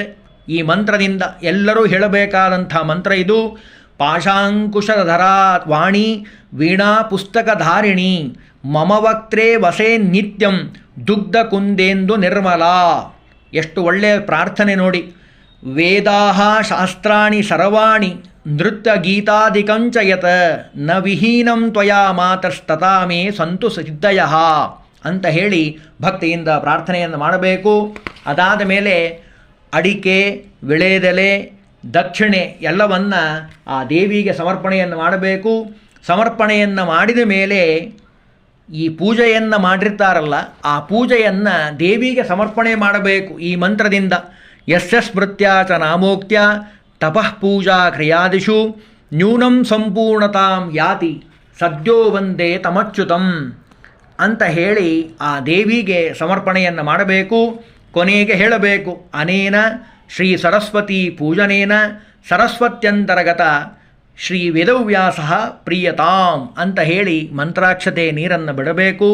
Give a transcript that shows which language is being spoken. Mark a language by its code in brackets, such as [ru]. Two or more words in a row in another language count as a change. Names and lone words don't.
[kn] ಈ ಮಂತ್ರದಿಂದ ಎಲ್ಲರೂ ಹೇಳಬೇಕಾದಂಥ ಮಂತ್ರ ಇದು. [sa] ಪಾಶಾಂಕುಶಧರಾ ವಾಣಿ ವೀಣಾ ಪುಸ್ತಕಧಾರಿಣಿ ಮಮ ವಕ್ತ್ರೇ ವಸೇ ನಿತ್ಯಂ ದುಗ್ಧ ಕುಂದೇಂದು ನಿರ್ಮಲಾ. [kn] ಎಷ್ಟು ಒಳ್ಳೆಯ ಪ್ರಾರ್ಥನೆ ನೋಡಿ. [sa] ವೇದಾಹ ಶಾಸ್ತ್ರಾಣಿ ಸರ್ವಾಣಿ ನೃತ್ಯ ಗೀತಾದಿಕಂಚ ಯತ್ ನ ವಿಹೀನಂ ತ್ವಯಾ ಮಾತಸ್ತಥಾ ಮೇ ಸಂತು ಸಿದ್ಧಯಃ [kn] ಅಂತ ಹೇಳಿ ಭಕ್ತಿಯಿಂದ ಪ್ರಾರ್ಥನೆಯನ್ನು ಮಾಡಬೇಕು. ಅದಾದ ಮೇಲೆ ಅಡಿಕೆ, ವಿಳೆದೆಲೆ, ದಕ್ಷಿಣೆ ಎಲ್ಲವನ್ನು ಆ ದೇವಿಗೆ ಸಮರ್ಪಣೆಯನ್ನು ಮಾಡಬೇಕು. ಸಮರ್ಪಣೆಯನ್ನು ಮಾಡಿದ ಮೇಲೆ ಈ ಪೂಜೆಯನ್ನು ಮಾಡಿರ್ತಾರಲ್ಲ, ಆ ಪೂಜೆಯನ್ನು ದೇವಿಗೆ ಸಮರ್ಪಣೆ ಮಾಡಬೇಕು ಈ ಮಂತ್ರದಿಂದ. [sa] ಯಸ್ಯ ಸ್ಮೃತ್ಯ ಚ ನಾಮೋಕ್ತ್ಯ ತಪಃ ಪೂಜಾ ಕ್ರಿಯಾದಿಷು ನ್ಯೂನಂ ಸಂಪೂರ್ಣತಾಂ ಯಾತಿ ಸದ್ಯೋ ವಂದೇ ತಮಚ್ಯುತಂ [kn] ಅಂತ ಹೇಳಿ ಆ ದೇವಿಗೆ ಸಮರ್ಪಣೆಯನ್ನು ಮಾಡಬೇಕು. ಕೊನೆಗೆ ಹೇಳಬೇಕು, [sa] ಅನೇನ ಶ್ರೀ ಸರಸ್ವತಿ ಪೂಜನೇನ ಸರಸ್ವತ್ಯಂತರ್ಗತ ಶ್ರೀ ವೇದವ್ಯಾಸ ಪ್ರಿಯತಾಂ [kn] ಅಂತ ಹೇಳಿ ಮಂತ್ರಾಕ್ಷತೆ ನೀರನ್ನು ಬಿಡಬೇಕು.